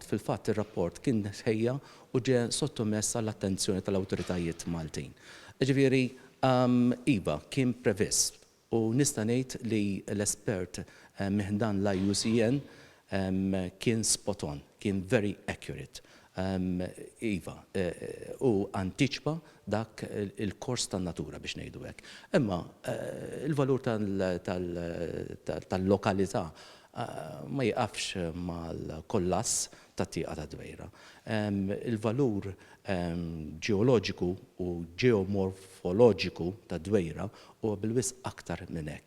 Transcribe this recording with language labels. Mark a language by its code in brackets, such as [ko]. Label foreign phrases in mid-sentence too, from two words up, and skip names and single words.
[mt] Fil-fatt ir-rapport kien ħejja u ġie sottomess għall-attenzjoni tal-awtoritajiet Maltin. Ġifieri iva kien previst u nista' ngħid li l-espert minn dan l-IUCN kien [en] spot on, [mt] kien [en] very accurate. [mt] Iva, u antiċpa dak il-kors tan-natura biex ngħidu hekk. Imma il-valur tal-lokalità ma jiqafx mal-kollass tat-tieqa ta' Dwejra. Il-valur ġeoloġiku u ġeomorfoloġiku ta' Dwejra huwa bil-wisq aktar minn hekk.